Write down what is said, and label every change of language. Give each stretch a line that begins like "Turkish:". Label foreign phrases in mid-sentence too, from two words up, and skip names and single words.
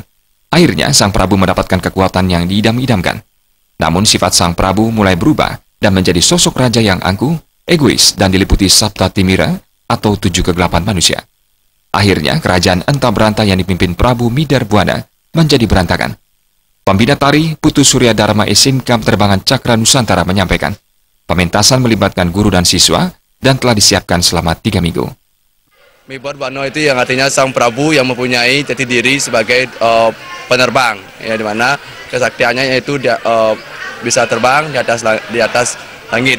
Indonesian: Akhirnya, sang Prabu mendapatkan kekuatan yang diidam-idamkan. Namun sifat sang Prabu mulai berubah dan menjadi sosok raja yang angkuh, egois, dan diliputi Sabta Timira atau 7 kegelapan manusia. Akhirnya, kerajaan entah berantah yang dipimpin Prabu Midarbuana menjadi berantakan. Pembina tari Putu Surya Dharma SMK Penerbangan Cakra Nusantara menyampaikan, pementasan melibatkan guru dan siswa dan telah disiapkan selama 3 minggu. Midarbuana itu yang artinya sang Prabu yang mempunyai jati diri sebagai penerbang, ya, di mana kesaktiannya yaitu dia, bisa terbang di atas langit.